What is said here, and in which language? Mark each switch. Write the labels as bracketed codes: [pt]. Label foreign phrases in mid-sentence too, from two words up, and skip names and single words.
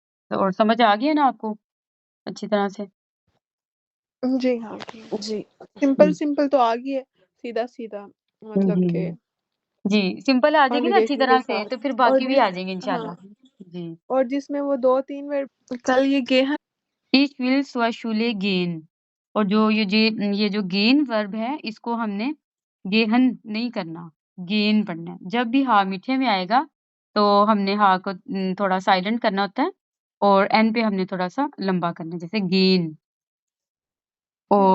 [hi] तो और समझ आ गई है ना आपको अच्छी तरह से? जी, हाँ, ठीक। जी। हुँ। सिंपल तो आ गई है, सीधा-सीधा मतलब जी, के जी। जी, सिंपल आ जाएगी ना अच्छी कॉन्जुगेशन के तरह से, साथ। तो फिर और बाकी भी आ जिस जाएँगे हाँ, [ar] إن شاء الله. [hi] जी। और जिसमें वो 2-3 वर्ड कल ये गेहन [de] Ich will zur Schule gehen, [hi] और ये जो गेन वर्ब है, इसको हमने गेहन नहीं करना, गेन पढ़ना है। जब भी हा मीठे में आएगा, तो हमने हा को थोड़ा साइलेंट करना होता है, और एन पे हमने थोड़ा-सा लंबा करना है, जैसे गेन। हुँ,